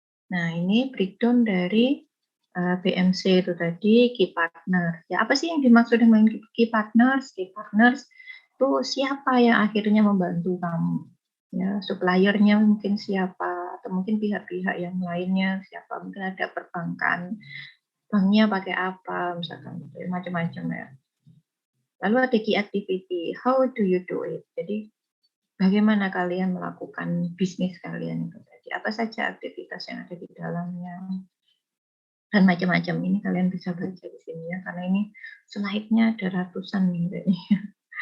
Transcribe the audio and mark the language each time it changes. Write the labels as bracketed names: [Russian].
[Indonesian] Nah, ini breakdown dari BMC itu tadi, key partner. Ya, apa sih yang dimaksud dengan key partners? Key partners itu siapa yang akhirnya membantu kamu? Ya, suppliernya mungkin siapa, atau mungkin pihak-pihak yang lainnya siapa, mungkin ada perbankan, banknya pakai apa, misalkan gitu ya, macam-macam ya. Lalu ada [English] key activity, how do you do it? [Indonesian] Jadi bagaimana kalian melakukan bisnis kalian itu tadi? Apa saja aktivitas yang ada di dalamnya? Dan macam-macam ini kalian bisa baca di sini ya, karena ini slide-nya ada ratusan nih kayaknya.